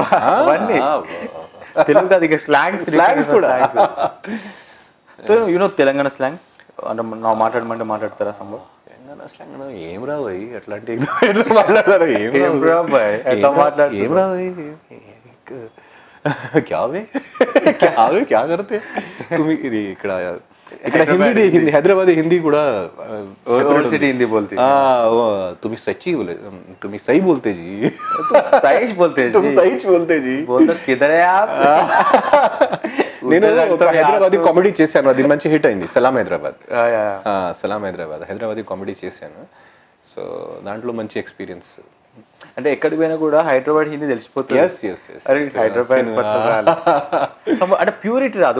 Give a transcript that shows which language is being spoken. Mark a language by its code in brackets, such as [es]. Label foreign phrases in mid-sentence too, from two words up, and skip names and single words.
[te] తెలుగు అది స్లాంగ్స్ కూడా. సో తెలంగాణ స్లాంగ్ అంటే నా మాట్లాడమంటే మాట్లాడతారా? సంభవం తెలంగాణ స్లాంగ్ ఏం రావాయి అట్లాంటి మాట్లాడతారు ఏం రాబాయ్ ఏం రావాయి [hi] क्यावे क्यावे क्या करते [te] ఇది ఇక్కడ [hi] हिंदी हैदराबादी हिंदी [te] కూడా [hi] सिटी हिंदी बोलती तुम्ही सच्ची बोले तुम्ही सही बोलते जी सहीच बोलते जी तुम सहीच बोलते जी बोलते किधर है आप? [te] నేను హైదరాబాదీ కామెడీ చేశాను, అది మంచి హిట్ అయింది. సలాం హైదరాబాద్ హైదరాబాదీ కామెడీ చేశాను. సో దాంట్లో మంచి ఎక్స్పీరియన్స్. అంటే ఎక్కడికి పోయినా కూడా హైదరాబాద్ హిందీ తెలిసిపోతుంది. హైదరాబాద్ అంటే ప్యూరిటీ రాదు.